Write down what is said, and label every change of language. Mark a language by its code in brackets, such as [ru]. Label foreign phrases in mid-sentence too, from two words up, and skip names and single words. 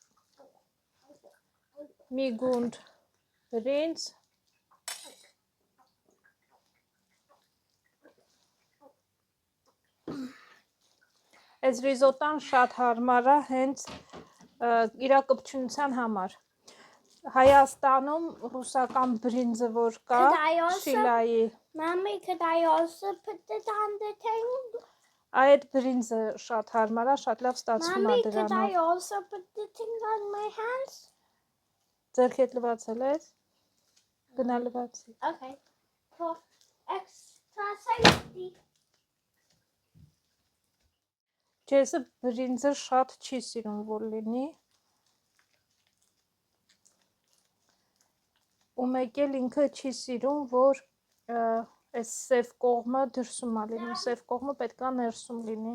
[hy] մի գունդ բրինձ, այս ռիզոտան շատ հարմար է հենց իրակպչունության համար։ Հայաստանում ռուսական բրինձը որ կա, [en] Could I also- [hy] շիլայի, [en] Mommy, could I also put it on the thing? [hy] այդ բրինձը շատ հարմար է, շատ լավ ստացվում է [en] Mommy, could I [hy] դրանով։ [en] also put the thing on my hands? [hy] Ձեռքդ լվացել ես, գնա լվացի։ [en] Okay. For extra safety. [hy] Ջեսը բրինձը շատ չի սիրում որ լինի, ու մեկ էլ ինքը չի սիրում, որ այս սև կողմը դրսում է լինում, սև կողմը պետք է ներսում լինի։